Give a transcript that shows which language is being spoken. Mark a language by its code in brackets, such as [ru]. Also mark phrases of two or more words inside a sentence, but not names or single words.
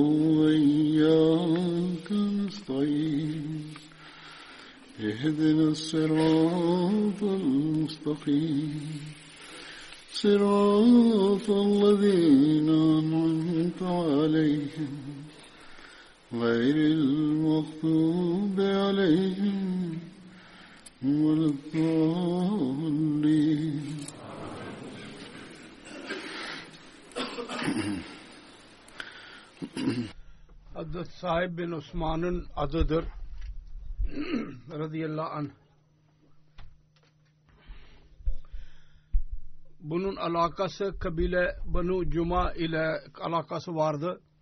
[ar] وإياك نستعين اهدنا الصراط المستقيم صراط الذين أنعمت عليهم غير المغضوب عليهم ولا الضالين. [tr] Hazret Saib bin Osman'ın adıdır [ar] رضي الله عنه. [tr] Bunun alakası kabile Banu Cuma ile alakası vardı.